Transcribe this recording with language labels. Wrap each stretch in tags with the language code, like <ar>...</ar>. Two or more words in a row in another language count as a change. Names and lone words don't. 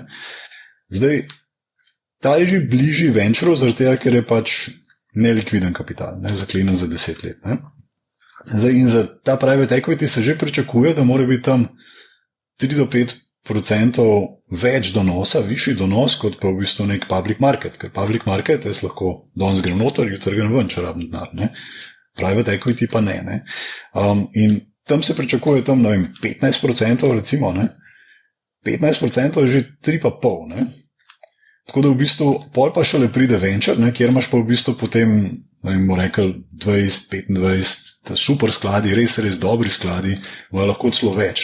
<sl>Zdaj, ta je že bližji venture, zaradi tega, ker je pač nelikviden kapital, ne, zaklinen za 10 let. Ne. Zdaj, in za ta</sl> <en>private equity</en> <sl>se že pričakuje, da mora biti tam 3-5% več donosa, višji donos, kot pa v bistvu nek</sl> <en>public market. Ker public market,</en> <sl>jaz lahko danes grem noter, jutri grem ven, če rabim denar. Ne.</sl> <en>Private equity</en> <sl>pa ne. Ne. In tam se pričakuje tam, ne vem, 15% recimo, ne. 15% je že 3,5%, ne. Tako da v bistvu pol pa šele pride venture, ne, kjer imaš pa v bistvu potem, ne vem, rekel 20-25 super skladi, res dobri skladi, lahko celo več.</sl>